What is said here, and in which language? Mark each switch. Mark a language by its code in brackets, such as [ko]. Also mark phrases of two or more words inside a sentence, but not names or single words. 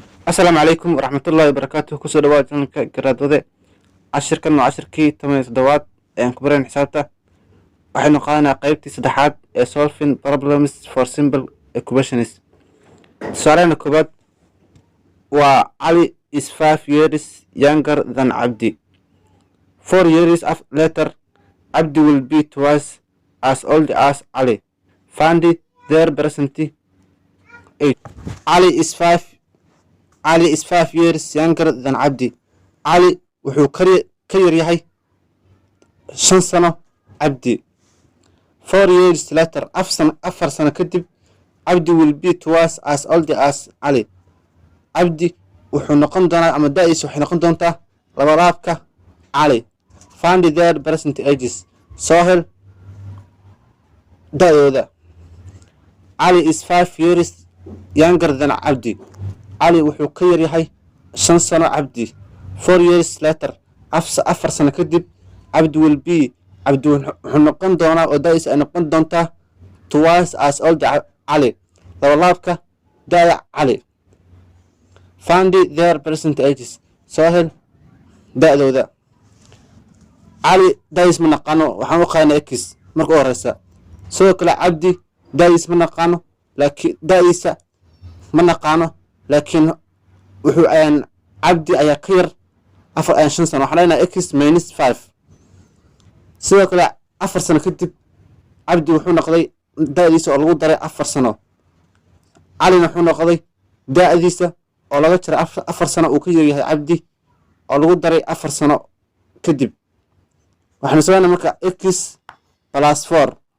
[ar] السلام عليكم ورحمة الله وبركاته كسو دواad [so] janalka garaadwade cashirkan waa cashirkii 17aad aan ku barayn xisaabta waxaynu qaadanaa qaybtii saddexaad ee [en] solving problems for simple equations [so] su'aalaha koobaad waa [en] Ali is 5 years younger than Abdi 4 years later Abdi will be twice as old as Ali find their present age. Ali is 5 years younger than Abdi. [so] Ali wuxuu ka yar yahay 5 sano Abdi. [en] 4 years later, [so] afar sano kadib, [en] Abdi will be twice as old as Ali. [so] Abdi wuxuu noqon doonaa ama da'diisu waxay noqon doontaa labalaabka Ali. [en] Find their present ages. [so] Soo hel da'dooda. [en] Ali is 5 years younger than Abdi. [so] Ali wuxuu ka yar yahay 5 sano Abdi. [en] 4 years later, [so] afar sano kadib, Abdi wuxuu noqon doonaa oo da'diisa ay noqon doontaa [en] twice as old [so] Ali. Labalaabka da'da Ali. [en] Find their present ages. [so] Soo hel da'dooda. Ali da'diis ma naqaano, waxaan u qaadnaa x marka u horeysa. Sidoo kale Abdi da'diis ma naqaano, laakiin da'diisa ma naqaano. laakiin wuxuu Abdi ayaa ka yar 5 sano waxaan leenahay x minus 5 sidoo kale 4 sano kadib Abdi wuxuu noqday da'diisa oo lagu daray 4 sano Alina wuxuu noqday da'diisa oo laga jaray 4 sano uu ka yahay Abdi oo lagu daray 4 sano kadib waxaan soo marka x plus 4